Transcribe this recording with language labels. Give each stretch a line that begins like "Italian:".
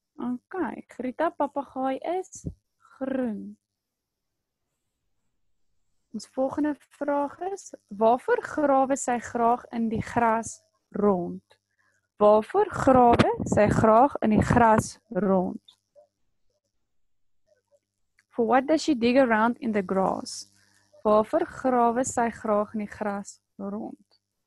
Afrikaans: Okay, Grieta papegaai is groen. Ons volgende vraag is, waarvoor grawe sy graag in die gras rond? Waarvoor grawe sy graag in die gras rond?
English: For what does she dig around in the grass?
Afrikaans: Waarvoor grawe sy graag in die gras rond?